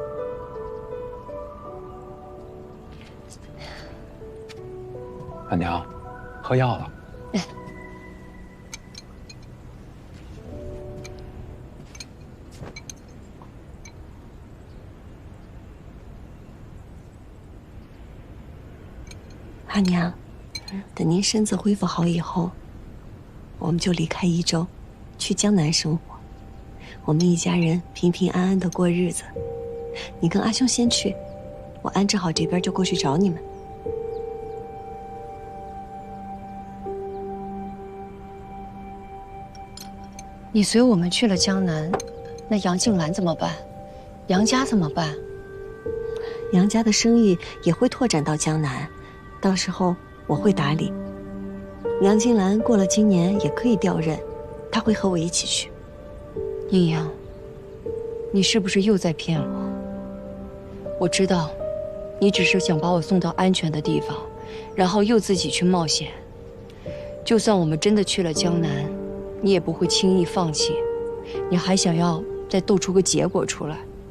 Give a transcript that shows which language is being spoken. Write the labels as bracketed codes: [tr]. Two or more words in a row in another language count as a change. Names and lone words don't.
[zh] 阿娘，喝藥了。阿娘，等您身子恢復好以後，我們就離開宜州，去江南生活。我們一家人平平安安的過日子。你跟阿兄先去，我安置好這邊就過去找你們。你隨我們去了江南，那楊靜蘭怎麼辦？楊家怎麼辦？楊家的生意也會拓展到江南。到時候我會打理。楊金蘭過了今年也可以調任，她會和我一起去。陰陽，你是不是又在騙我？我知道，你只是想把我送到安全的地方，然後又自己去冒險。就算我們真的去了江南，你也不會輕易放棄，你還想要再鬥出個結果出來。